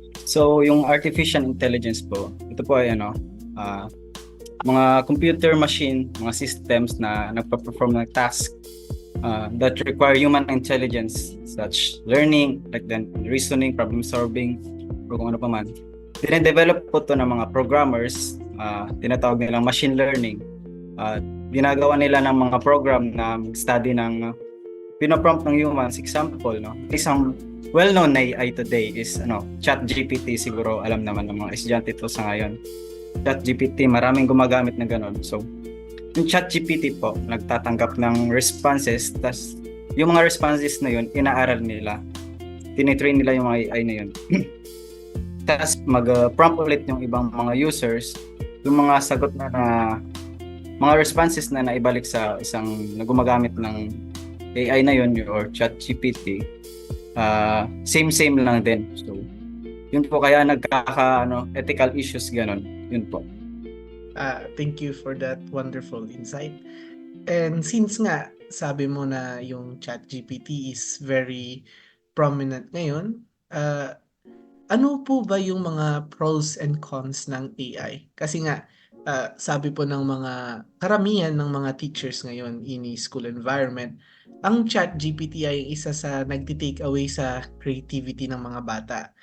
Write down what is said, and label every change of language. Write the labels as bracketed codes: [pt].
[en] So [tl] yung [en] artificial intelligence po, [tl] ito po ay mga [en] computer machine, [tl] mga [en] systems [tl] na nagpa-perform ng [en] task that require human intelligence such learning, like then reasoning, problem solving, [tl] o kung ano pa man. Dinedevelop po ito ng mga programmers, tinatawag nilang machine learning. Ginagawa nila ng mga program na study ng pinoprompt ng humans. Example, no? Isang well-known na AI today is ChatGPT. Siguro alam naman ng mga estudyante ito sa ngayon. ChatGPT, maraming gumagamit na ganun. So, yung ChatGPT po, nagtatanggap ng responses, tas yung mga responses na yun, inaaral nila. Tinitrain nila yung mga AI na yun. Tas mag-prompt ulit yung ibang mga users, yung mga sagot na mga responses na naibalik sa isang gumagamit ng AI na yun or ChatGPT, same lang din. So, yun po kaya ethical issues ganon. Yun po. [en] Thank you for that wonderful insight. And since [tl] nga sabi mo na yung ChatGPT [en] is very prominent [tl] ngayon, ano po ba yung mga pros and cons ng AI? Kasi nga, sabi po ng mga karamihan ng mga teachers ngayon [en] in school environment, [tl] ang ChatGPT ay isa sa nagti-take away sa creativity ng mga bata.